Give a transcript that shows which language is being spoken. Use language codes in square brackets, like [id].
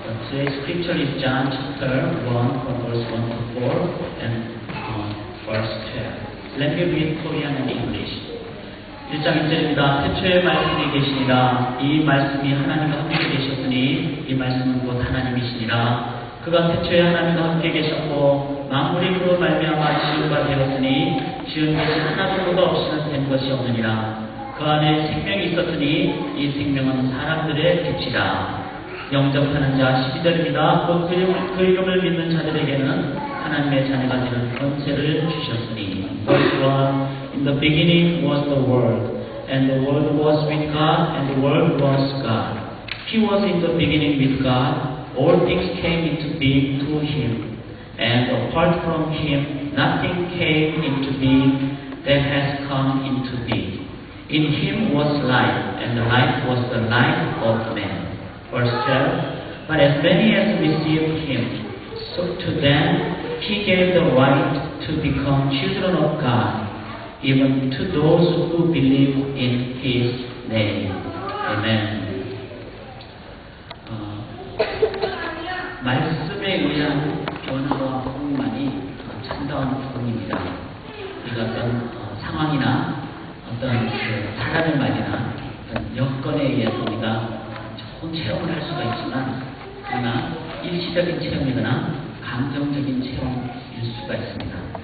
[en] Today's scripture is John chapter 1 from verse 1 to 4 and verse 12. Let me read Korean and English. [ko] 1장 1절입니다. 태초에 말씀이 계시니라. 이 말씀이 하나님과 함께 계셨으니 이 말씀은 곧 하나님이시니라. 그가 태초에 하나님과 함께 계셨고 만물이 그로 말미암아 지은 바 되었으니 지은 것이 하나도 없이는 된 것이 없느니라. 그 안에 생명이 있었으니 이 생명은 사람들의 빛이라. 영접하는 자 12절입니다. 곧 그 이름을 믿는 자들에게는 하나님의 자녀가 되는 권세를 주셨으니. [en] Verse 1. In the beginning was the Word, and the Word was with God, and the Word was God. He was in the beginning with God. All things came into being through Him, and apart from Him, nothing came into being that has come into being. In Him was life, and the life was the light of men. Verse 12. But as many as received Him, so to them He gave the right to become children of God, even to those who believe in His name. Amen. [ko] 말씀에 의한 변화와 복음만이 참다운 복음입니다. 우리가 어떤 상황이나 어떤 사람의 말이나 어떤 여건에 의해서 우리가 좋은 체험을 할 수가 있지만, 그러나 일시적인 체험이거나 감정적인 체험일 수가 있습니다.